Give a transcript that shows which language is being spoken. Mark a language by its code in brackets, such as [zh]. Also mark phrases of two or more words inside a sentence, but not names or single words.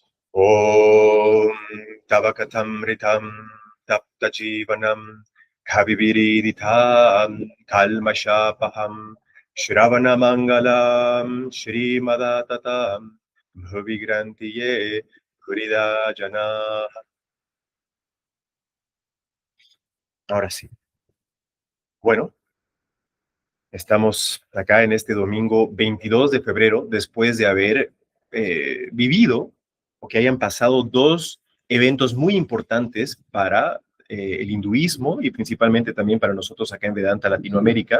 [sa] Om Tavakatamritam Taptajivanam Kaviviriditham Kalmashapaham Shravanamangalam Shrimadatatam Bhuvigrantiye Purida Jana. [es] Ahora sí. Bueno, estamos acá en este domingo 22 de febrero, después de haber vivido o que hayan pasado dos eventos muy importantes para el hinduismo y principalmente también para nosotros acá en Vedanta Latinoamérica.